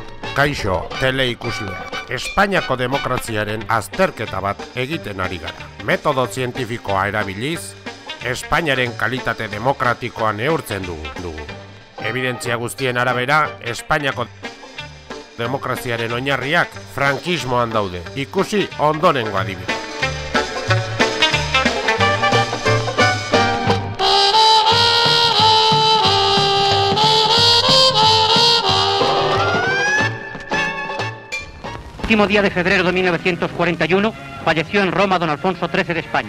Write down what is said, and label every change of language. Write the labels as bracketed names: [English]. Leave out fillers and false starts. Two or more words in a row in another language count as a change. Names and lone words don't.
[Basque] Kaixo, teleikusleak, Espainiako demokraziaren azterketa bat egiten ari gara. Metodo zientifikoa erabiliz, Espainiaren kalitate demokratikoa neurtzen dugu. Evidentzia guztien arabera, Espainiako demokraziaren oinarriak frankismoan daude. Ikusi ondorengo adibidea. [Spanish] El último día de febrero de 1941 falleció en Roma don Alfonso XIII de España.